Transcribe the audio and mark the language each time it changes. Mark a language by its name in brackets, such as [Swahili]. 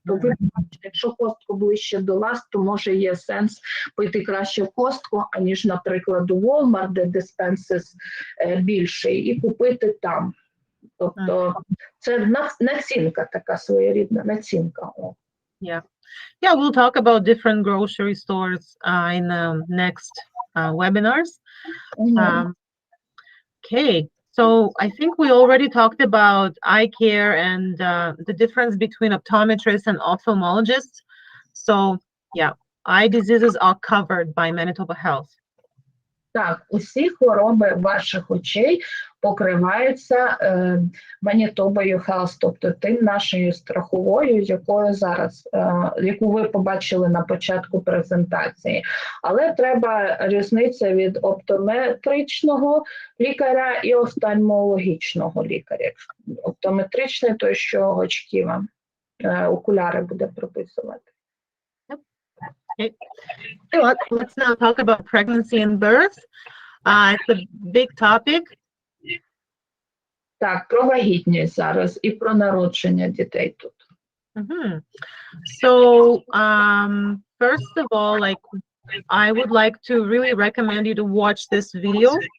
[Ukrainian] То ви побачите, якщо Costco ближче до вас, то може є сенс пойти краще в Costco, аніж, наприклад, у Walmart, де диспенсис більший, і купити там. Тобто це націнка, така своєрідна націнка. [English] Yeah, we'll talk about different grocery stores in the next webinars. Okay, so I think we already talked about eye care and the difference between optometrists and ophthalmologists. So yeah, eye diseases are covered by Manitoba Health. [Ukrainian] Так, усі хвороби ваших очей покриваються Manitoba Health, тобто тим нашою страховою, якою зараз, яку ви побачили на початку презентації. Але треба різниця від оптометричного лікаря і офтальмологічного лікаря. Оптометричний той, що очки вам, окуляри буде прописувати. [English] Okay. So let's now talk about pregnancy and birth. It's a big topic. [Ukrainian] Так, про вагітність зараз і про народження дітей тут. [English] So, first of all, like, I would like to really recommend you to watch this video.